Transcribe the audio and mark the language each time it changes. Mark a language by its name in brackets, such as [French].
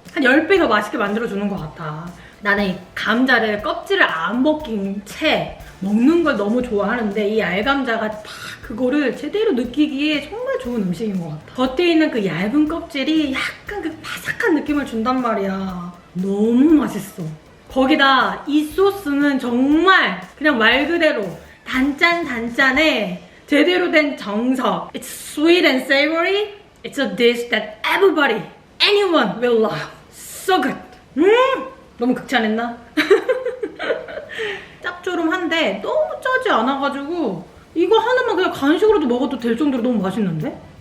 [Korean] 한 10배 더 맛있게 만들어주는 것 같아. 나는 이 감자를 껍질을 안 벗긴 채 먹는 걸 너무 좋아하는데 이 알감자가 딱 그거를 제대로 느끼기에 정말 좋은 음식인 것 같아. 겉에 있는 그 얇은 껍질이 약간 그 바삭한 느낌을 준단 말이야. 너무 맛있어. 거기다 이 소스는 정말 그냥 말 그대로 단짠단짠에 제대로 된 정석. [English] It's sweet and savory. It's a dish that everybody, anyone will love. So good. [Korean] 너무 극찬했나? 짭조름한데 너무 짜지 않아가지고 이거 하나만 그냥 간식으로도 먹어도 될 정도로 너무 맛있는데?